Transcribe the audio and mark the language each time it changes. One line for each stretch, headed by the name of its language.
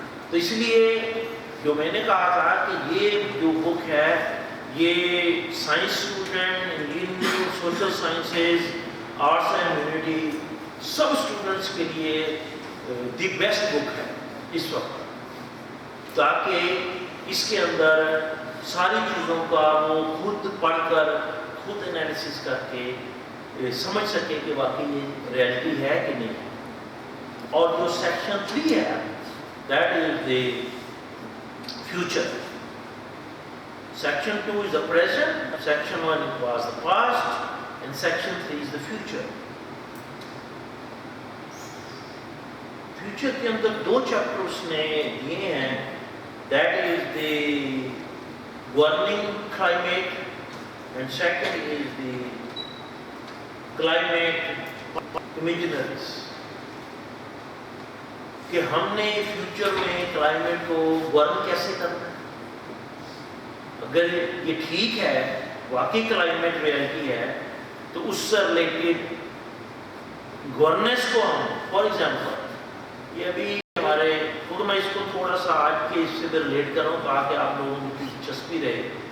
Urdu: تو اس لیے جو میں نے کہا تھا کہ یہ جو بک ہے یہ science student, engineering, social sciences, arts and humanity sub students کے لیے
English: the best book
Urdu: ہے اس وقت، تاکہ اس کے اندر ساری چیزوں کا وہ خود پڑھ کر خود انالیسس کر کے سمجھ سکے کہ واقعی یہ ریئلٹی ہے کہ نہیں. اور جو سیکشن 3 ہے
English: That is the future. Section 2 is the present, Section 1 was the past, and Section 3 is the future.
Urdu: Future کے اندر 2 چیپٹر اس نے دیے ہیں،
English: that is the governing climate and second is the climate imaginaries.
Urdu: کہ ہم نے future میں climate کو govern کیسے کرنا ہے. اگر یہ ٹھیک ہے واقعی کلائمیٹ ریئلٹی ہے تو اس سے ریلیٹڈ گورننس کو ہم
English: for example
Urdu: یہ ابھی ہمارے خود میں اس کو تھوڑا سا آج کے اس سے ریلیٹ کروں تاکہ آپ لوگوں کی دلچسپی رہے.